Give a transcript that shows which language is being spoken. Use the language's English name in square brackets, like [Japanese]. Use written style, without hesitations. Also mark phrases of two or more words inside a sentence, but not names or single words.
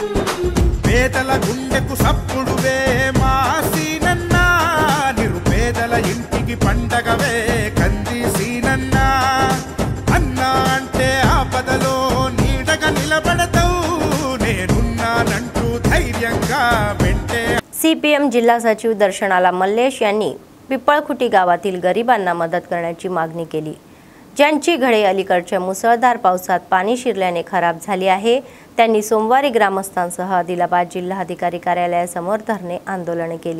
[Telugu] పేదల గుండెకు సప్పుడువే మా సీనన్న నిరుపేదల ఇంటికి పండగవే కంది సీనన్న అన్నా అంటే ఆపదలో నీడగా నిలబడతావు నేనున్నానంటూ ధైర్యంగా వెంటే. [Marathi] CPM जिल्हा सचिव दर्शनाला मल्लेश यांनी पिपळखुटी गावातील गरिबांना मदत करण्याची मागणी केली. ज्यांची घरे अलीकडच्या मुसळधार पावसात पाणी शिरल्याने खराब झाली आहे त्यांनी सोमवारी ग्रामस्थांसह आदिलाबाद जिल्हाधिकारी कार्यालयासमोर धरणे आंदोलन केली.